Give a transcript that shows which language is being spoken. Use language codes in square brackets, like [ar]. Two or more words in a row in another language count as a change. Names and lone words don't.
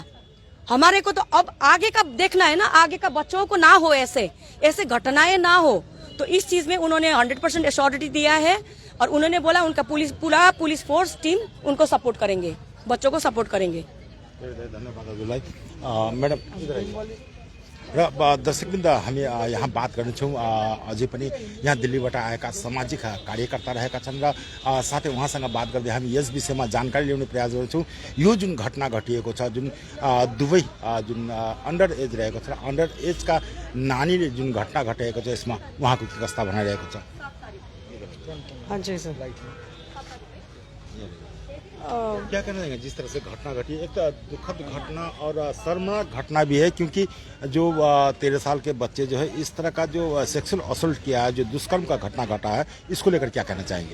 [hi] हमारे को तो अब आगे का देखना है ना, आगे का बच्चों को ना हो, ऐसे घटनाएं ना हो। तो इस चीज में उन्होंने 100% एश्योरिटी दिया है और उन्होंने बोला उनका पूरा [en] police force team [hi] उनको सपोर्ट करेंगे, बच्चों को सपोर्ट करेंगे। [ne] धन्यवाद हजुरलाई। [hi] मैडम इधर आइए। [ne] र दर्शकवृन्द हामी यहाँ बात गर्नेछौँ अझै पनि यहाँ दिल्लीबाट आएका सामाजिक कार्यकर्ता रहेका छन् र साथै उहाँसँग बात गर्दै हामी यस विषयमा जानकारी ल्याउने प्रयास गर्छौँ। यो जुन घटना घटिएको छ, जुन दुवै जुन [en] under age [ne] रहेको छ, [en] under ageका [ne] नानीले जुन घटना घटेको छ, यसमा उहाँको के कस्ता भनाइरहेको छ? [hi] हाँ जी सर। क्या कहना चाहेंगे जिस तरह से घटना घटी? एक तो दुखद घटना और शर्मनाक घटना भी है, क्योंकि जो 13 साल के बच्चे जो है इस तरह का जो [en] sexual assault [hi] किया है, जो दुष्कर्म का घटना घटा है, इसको लेकर क्या कहना चाहेंगे?